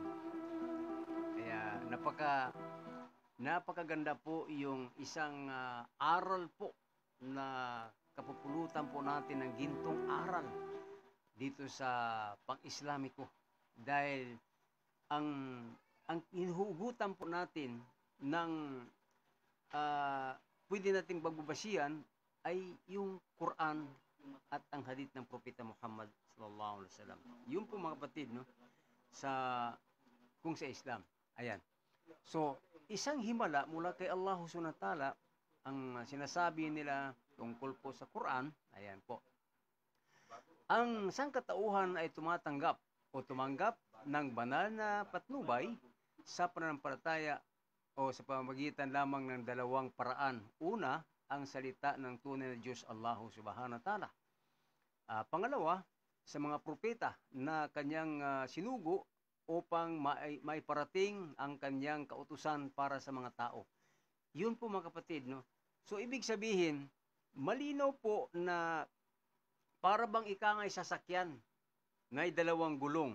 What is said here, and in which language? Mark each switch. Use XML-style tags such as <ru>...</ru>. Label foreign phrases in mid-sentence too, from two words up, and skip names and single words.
<tl>Kaya napakaganda po yung isang aral po na kapupulutan po natin ng gintong aral dito sa pang-Islamiko. Dahil ang hinuhugutan po natin ng pwede nating pagbabasihan ay yung Quran at ang hadith ng Propeta Muhammad</tl> <ar>صلى الله عليه وسلم.</ar> <tl>Yun po mga kapatid, no, kung sa Islam. Ayan. So, isang himala mula kay Allah</tl> <ar>سبحانه وتعالى</ar> <tl>ang sinasabi nila tungkol po sa Quran. Ayan po. Ang sangkatauhan ay tumatanggap ng banal na patnubay sa pananampalataya o sa pamamagitan lamang ng dalawang paraan. Una, ang salita ng tunay na Diyos Allah</tl> <ar>سبحانه وتعالى.</ar> <tl>Pangalawa, sa mga propeta na kanyang sinugo upang maiparating ang kanyang kautusan para sa mga tao. Yun po mga kapatid, no? So, ibig sabihin, malinaw po na para bang ikangay sasakyan na may dalawang gulong.</tl>